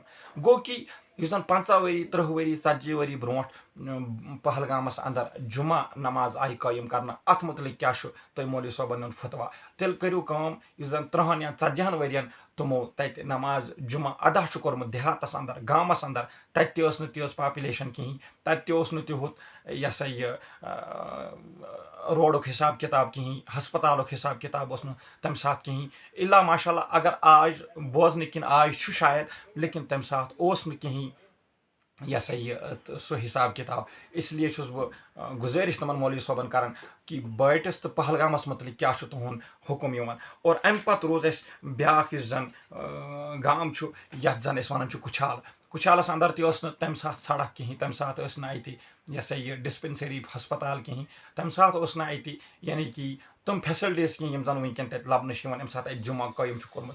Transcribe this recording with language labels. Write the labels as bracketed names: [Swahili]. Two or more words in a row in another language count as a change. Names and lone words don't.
[Kashmiri] गो कि युस जन 50 वरी 30 वरी 40 वरी ब्रोह पहलगामस अंदर जुमा नमाज आई कायम करना, अत मुतलिक क्या तुम मौलवी सोबन फतवा, तेल करू कम युस जन 30 या 40 वरियन तमो तत नमाज जुमा अदा कोर्मुत देहातस अंदर गामस अंदर, तत तीज पॉपुलेशन कहीं, तत तुत यह सा यह रोडुक हिसाब किताब कहीं, हस्पतालुक हिसाब किताब तम साथ कहीं, [Arabic] إلا ما شاء الله [Kashmiri] अगर आज बोजन किन आज शायद, लेकिन तम साथ कहीं यह सा यह सो हिसाब किताब। इसलिए बह गुजारिश तमन मौलवी सोबन करान कि बटस तो पहलगामस मुतलिक क्या तुहद हुकुम यवन। और अमि पत रोज ब्याख जन गाम यथ जन वन कुछाल, कुछालस अंदर तम साथ सड़क कहीं, तम साथ अत यह सा यह डिस्पेंसरी हस्पताल कहीं, तम साथ अत यानी कि तम फैसिलिटीज कहीं यम जन वनकन तत लबन अमि साथ अत जुमा कायम कोर्मुत।